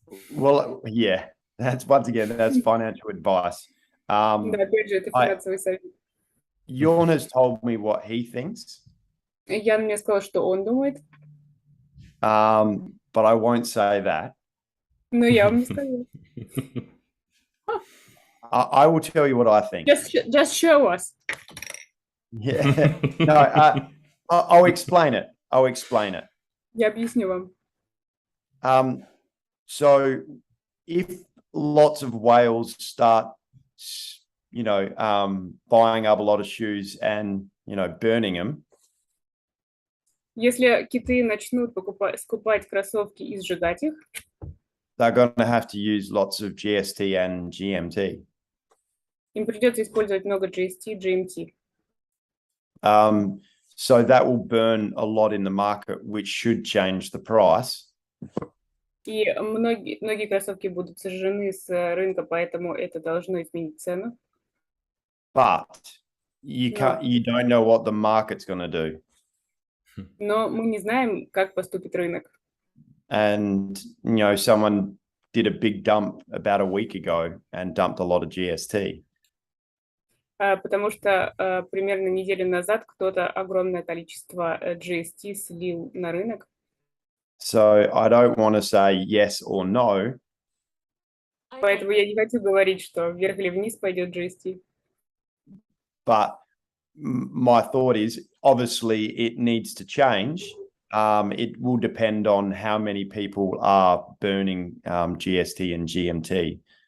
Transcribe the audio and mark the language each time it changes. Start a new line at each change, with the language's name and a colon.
English: Well, yeah, that's once again, that's financial advice.
Russian: Да, опять же, это финансовый совет.
English: Jorn has told me what he thinks.
Russian: Ян мне сказал, что он думает.
English: But I won't say that.
Russian: Но я вам не скажу.
English: I will tell you what I think. Just show us. Yeah. No, I'll explain it.
Russian: Я объясню вам.
English: So if lots of whales start, buying up a lot of shoes and, burning them,
Russian: Если киты начнут скупать кроссовки и сжигать их,
English: they're going to have to use lots of GST and GMT.
Russian: им придется использовать много GST, GMT.
English: So that will burn a lot in the market, which should change the price.
Russian: И многие кроссовки будут сожжены с рынка, поэтому это должно изменить цену.
English: But you don't know what the market's going to do.
Russian: Но мы не знаем, как поступит рынок.
English: And, someone did a big dump about a week ago and dumped a lot of GST.
Russian: Потому что примерно неделю назад кто-то огромное количество GST слил на рынок.
English: So I don't want to say yes or no.
Russian: Поэтому я не хочу говорить, что вверх или вниз пойдет GST.
English: But my thought is, obviously, it needs to change. It will depend on how many people are burning GST and GMT.